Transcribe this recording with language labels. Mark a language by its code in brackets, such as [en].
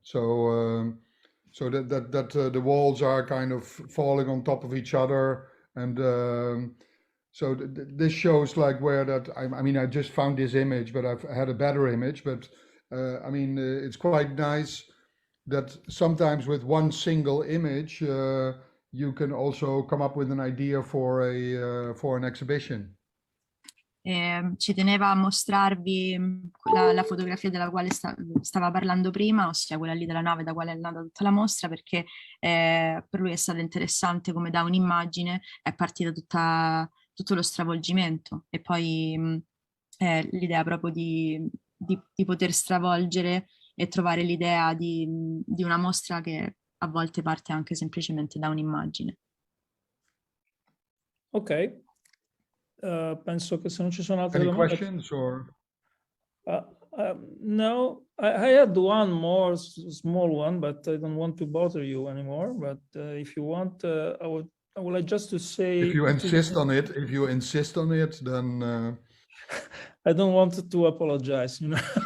[en] So so that the walls are kind of falling on top of each other, and so this shows like where that I mean I just found this image, but I've had a better image, but I mean it's quite nice that sometimes with one single image you can also come up with an idea for an exhibition. [it] Ci teneva a mostrarvi la fotografia della quale stava parlando prima, ossia quella lì della nave da quale è nata tutta la mostra, perché per lui è stato interessante come da un'immagine è partito tutto lo stravolgimento, e poi l'idea proprio di poter stravolgere e trovare l'idea di una mostra che a volte parte anche semplicemente da un'immagine. Ok. Penso che se non ci sono altre [en] Any [it] domande... [en] questions or? No, I had one more small one, but I don't want to bother you anymore. But if you want, I would like just to say... If you insist on it, then... I don't want to apologize, you know.